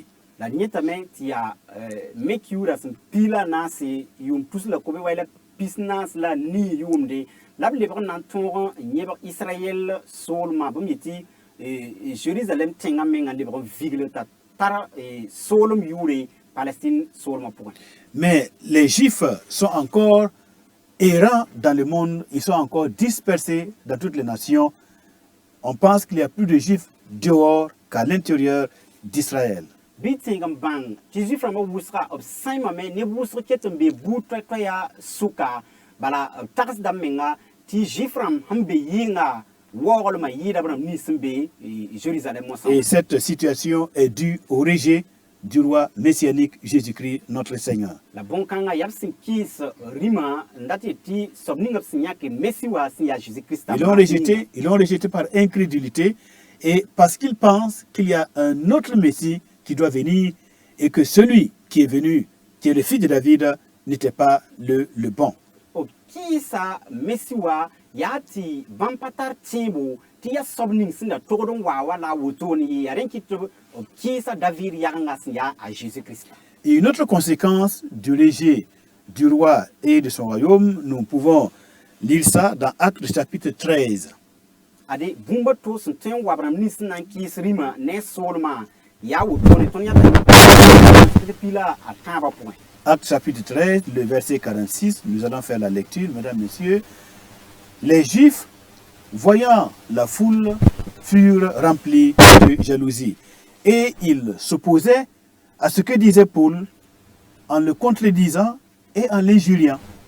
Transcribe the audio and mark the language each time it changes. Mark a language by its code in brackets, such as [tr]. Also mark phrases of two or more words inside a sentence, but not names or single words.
[mos] la yẽtame tɩ yaa mek yʋʋra sẽn piila naase yʋʋm tus la kobe wa la pis naas la nii yʋʋmde la b lebg n na n tõog n yẽbg israyɛl soolmã bõmb yetɩ Jérusalem tẽngã mengã lebg n vigl t'a tar soolem yʋʋre Palestine soolmã pʋgẽ [fr] Mais les Juifs sont encore errants dans le monde, ils sont encore dispersés dans toutes les nations. On pense qu'il y a plus de Juifs dehors qu'à l'intérieur d'Israël. [mos] bɩ tẽeg n bãng tɩ zuif-rãmbã wʋsga b sãymame neb wʋsg ket n be buud toɛ-toɛya sʋka bala b tagsda menga tɩ zuif-rãmb sẽn be yɩnga waoglmã yɩɩda b rãmb nins sẽn be Jérusalem mosã [fr] Et cette situation est due au rejet du roi messianique Jésus-Christ, notre Seigneur. [mos] la bõn-kãngã yaa b sẽn kɩɩs rĩmã n dat tɩ soab ning b sẽn yãke mesi wã sẽn yaa Jésus-Christ [fr] Ils l'ont rejeté par incrédulité et parce qu'ils pensent qu'il y a un autre Messie qui doit venir et que celui qui est venu, qui est le fils de David, n'était pas le bon. [mos] b kɩɩsa mesi wã yaa tɩ bãmb pa tar tẽebo tɩ yaa soab ning sẽn da togd n waa wala a wotone yɩ yaa rẽn kɩ tɩ b kɩɩsa David yagengã sẽn yaa a Jésus-Christ [fr] Et une autre conséquence du rejet du roi et de son royaume, nous pouvons lire ça dans Actes chapitre 13. [mos] ade bũmba to sẽn tõe n wab rãmb nins sẽn na n kɩɩs rĩmã ne soolmã yaa wotone tõnd yãta pila a tãabã pʋgẽ [fr] Actes chapitre 13, le verset 46, nous allons faire la lecture, mesdames, messieurs. Les Juifs, voyant la foule, furent remplis de jalousie. Et ils s'opposaient à ce que disait Paul en le contredisant et en l'injuriant.